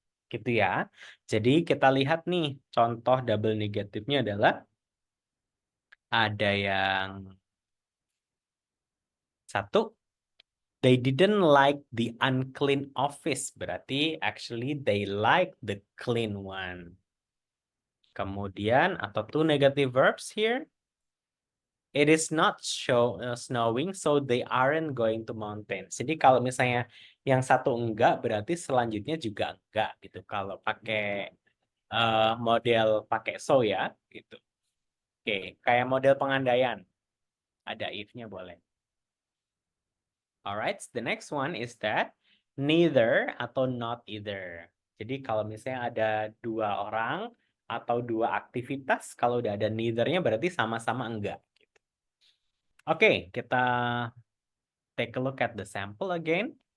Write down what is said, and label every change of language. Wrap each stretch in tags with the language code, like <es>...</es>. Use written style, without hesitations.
<id>Gitu ya. Jadi kita lihat nih contoh double negatifnya adalah ada yang satu,</id> <en>they didn't like the unclean office.</en> <id>Berarti</id> <en>actually they like the clean one.</en> <id>Kemudian atau</id> <en>two negative verbs here. It is not snowing, so they aren't going to mountains.</en> <id>Jadi kalau misalnya yang satu enggak, berarti selanjutnya juga enggak gitu. Kalau pakai model pakai so ya, gitu. Oke, kayak model pengandaian. Ada if-nya boleh.</id> <en>Alright, the next one is that neither atau not either.</en> <id>Jadi kalau misalnya ada dua orang atau dua aktivitas, kalau udah ada neither-nya berarti sama-sama enggak. Gitu. Oke, kita</id> <en>take a look at the sample again.</en>